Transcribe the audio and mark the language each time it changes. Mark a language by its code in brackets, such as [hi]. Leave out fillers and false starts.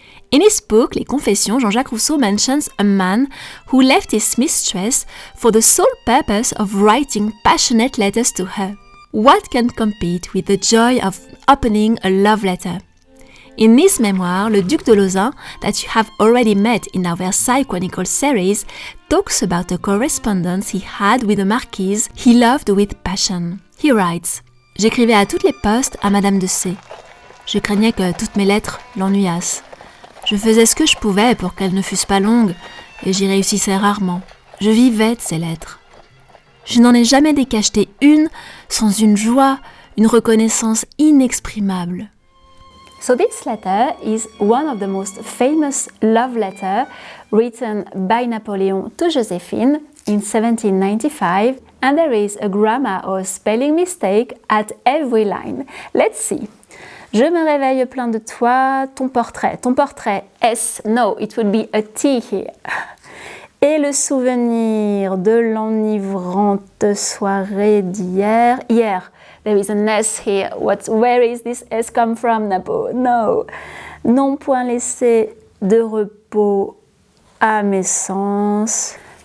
[en] In his book, Les Confessions, Jean-Jacques Rousseau mentions a man who left his mistress for the sole purpose of writing passionate letters to her. What can compete with the joy of opening a love letter? In this memoir, le Duc de Lauzun, that you have already met in our Versailles Chronicles series, talks about a correspondence he had with a marquise he loved with passion. He writes, [fr] « J'écrivais à toutes les postes à Madame de C. Je craignais que toutes mes lettres l'ennuyassent. Je faisais ce que je pouvais pour qu'elles ne fussent pas longues, et j'y réussissais rarement. Je vivais de ces lettres. Je n'en ai jamais décacheté une sans une joie, une reconnaissance inexprimable. [en] » So this letter is one of the most famous love letters written by Napoleon to Joséphine in 1795, and there is a grammar or spelling mistake at every line. Let's see. [fr] Je me réveille plein de toi, ton portrait, S, [en] no, it would be a T here. [fr] Et le souvenir de l'enivrante soirée d'hier, hier. [en] There is an S here. Where is this S come from, Napo? No. [fr] Non point laissé de repos à mes sens.